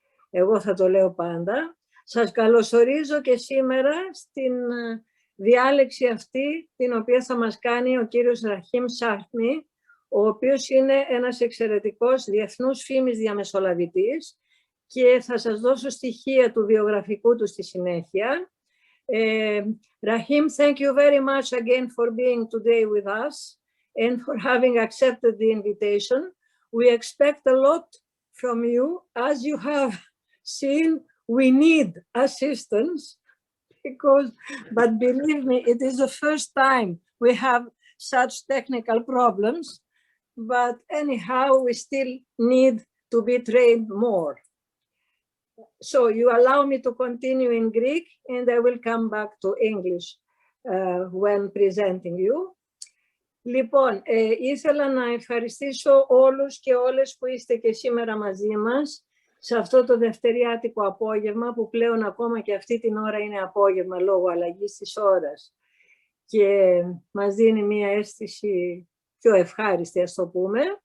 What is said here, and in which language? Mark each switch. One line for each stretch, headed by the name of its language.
Greek: Εγώ θα το λέω πάντα. Σας καλωσορίζω και σήμερα στην διάλεξη αυτή, την οποία θα μας κάνει ο κύριος Rahim Shamji, ο οποίος είναι ένας εξαιρετικός διεθνούς φήμης διαμεσολαβητής και θα σας δώσω στοιχεία του βιογραφικού του στη συνέχεια.
English: Rahim, thank you very much again for being today with us and for having accepted the invitation. We expect a lot from you. As you have seen, we need assistance but believe me, it is the first time we have such technical problems. But anyhow, we still need to be trained more. So you allow me to continue in Greek and I will come back to English when presenting you.
Greek: Λοιπόν, ήθελα να ευχαριστήσω όλους και όλες που είστε και σήμερα μαζί μας σε αυτό το δευτεριάτικο απόγευμα, που πλέον ακόμα και αυτή την ώρα είναι απόγευμα λόγω αλλαγής της ώρας και μας δίνει μία αίσθηση πιο ευχάριστη, ας το πούμε.